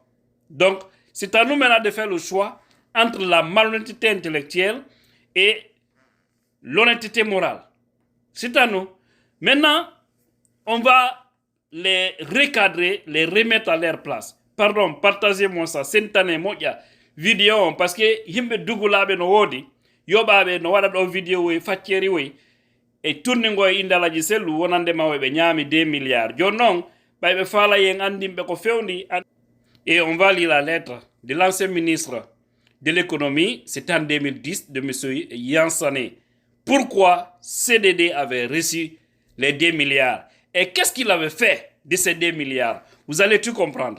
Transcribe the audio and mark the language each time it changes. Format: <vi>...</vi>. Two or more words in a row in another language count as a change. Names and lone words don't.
<fr>Donc, c'est à nous maintenant de faire le choix entre la malhonnêteté intellectuelle et l'honnêteté morale. C'est à nous. Maintenant, on va les recadrer, les remettre à leur place. Pardon, partagez-moi ça. C'est une vidéo parce que</fr> <ff>yimbe dugulabe no wodi yobabe no wada do vidéo we facceri we e tourni ngoy indalaji sellu wonande mawe be nyami 2 milliards jonnon baybe fala yen andimbe ko fewndi.</ff> <fr>Et on va lire la lettre de l'ancien ministre de l'économie, c'était en 2010, de M. Yansané. Pourquoi CDD avait reçu les 2 milliards? Et qu'est-ce qu'il avait fait de ces 2 milliards? Vous allez tout comprendre.</fr>